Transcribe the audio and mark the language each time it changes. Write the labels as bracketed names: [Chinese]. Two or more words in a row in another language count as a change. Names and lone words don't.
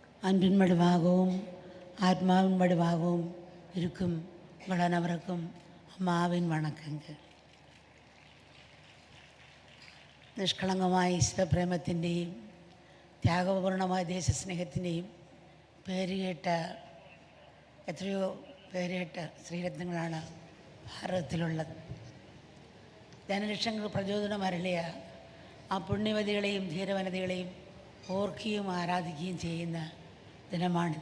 [Tamil] அன்பின் வடிவாகவும் ஆத்மாவின் வடிவாகவும் இருக்கும் உங்கள் அனைவருக்கும் அம்மாவின் வணக்கங்கள். [Malayalam] നിഷ്കളങ്കമായ ഈശ്വരപ്രേമത്തിൻ്റെയും ത്യാഗപൂർണമായ ദേശസ്നേഹത്തിൻ്റെയും പേരുകേട്ട എത്രയോ പേരുകേട്ട ശ്രീരത്നങ്ങളാണ് ഭാരതത്തിലുള്ളത്. ജനലക്ഷങ്ങൾക്ക് പ്രചോദനം അരുളിയ ആ പുണ്യവതികളെയും ധീരവനിതകളെയും ഓർക്കുകയും ആരാധിക്കുകയും ചെയ്യുന്ന ദിനമാണിത്.